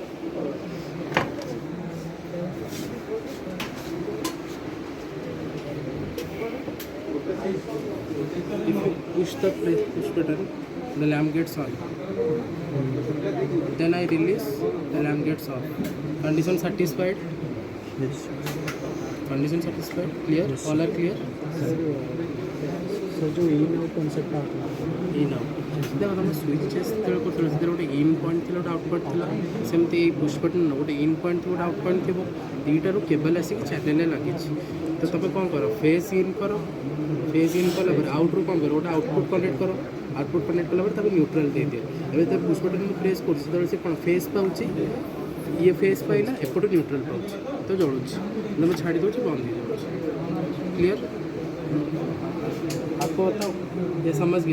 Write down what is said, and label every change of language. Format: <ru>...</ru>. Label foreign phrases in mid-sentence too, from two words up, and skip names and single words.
<en>If you push the push button, the lamp gets on. Then I release, the lamp gets off. Condition satisfied? Yes. Condition satisfied? Clear? Yes. All are clear?</en> <hi>सर जो</hi> <en>in out concept</en> <hi>आता</hi> <en>In out.</en> <hi>देखो तुम स्विच</hi> <or>ଯେତେବେଳେ କରୁଥିଲ ସେଥିରେ ଗୋଟେ</or> <en>in point</en> <or>ଥିଲା ଗୋଟେ</or> <en>out point</en> <or>ଥିଲା ସେମିତି ଏଇ</or> <en>push button</en> <or>ଗୋଟେ</or> <en>in point</en> <or>ଥିବ ଗୋଟେ</or> <en>out point</en> <or>ଥିବ ଦୁଇଟାରୁ କେବଲ୍ ଆସିକି ଚ୍ୟାନେଲରେ ଲାଗିଛି ତ ତୁମେ କ'ଣ କର</or> <en>phase in</en> <or>କର</or> <en>phase in</en> <or>କଲା ପରେ ଆଉଟ୍ରୁ କ'ଣ କର ଗୋଟେ</or> <en>output connect</en> <or>କର</or> <en>output connect</en> <or>କଲା ପରେ ତାକୁ ନ୍ୟୁଟ୍ରାଲ୍ ଦେଇଦିଅ ଏବେ ତ</or> <en>push button</en> <or>ମୁଁ ପ୍ରେସ୍ କରୁଛି ସେତେବେଳେ ସେ କ'ଣ ଫେଜ୍ ପାଉଛି ଇଏ ଫେଜ୍ ପାଇଲା ଏପଟୁ ନ୍ୟୁଟ୍ରାଲ୍ ପାଉଛି ତ ଜଳୁଛି ମୁଁ ଛାଡ଼ି ଦେଉଛି ବନ୍ଦ ହେଇଯାଉଛି କ୍ଲିୟର</or> <hi>आपको बताओ ये समझ गए</hi>